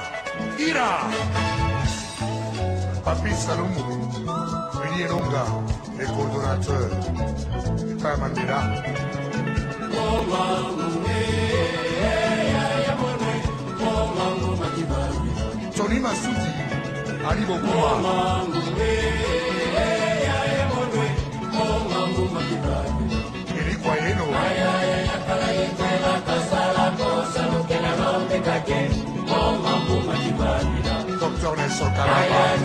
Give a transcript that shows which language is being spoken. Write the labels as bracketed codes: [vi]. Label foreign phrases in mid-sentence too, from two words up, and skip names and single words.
[fr] Ira. Papi Salomou. Villiers-Longa, les coordonnateurs, Père Mandela. Tony Massoudi, Ali Bokuma. Eric Wayeno. Dr. Nelson Kalaba.